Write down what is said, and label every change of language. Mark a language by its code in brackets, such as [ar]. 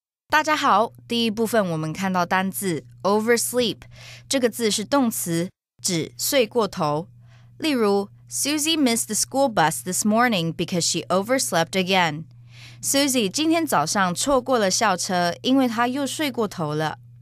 [zh] 大家好，第一部分我们看到单字 oversleep， 这个字是动词，指睡过头。 [en] 例如 Susie missed the school bus this morning because she overslept again. [zh] Susie 今天早上错过了校车，因为她又睡过头了。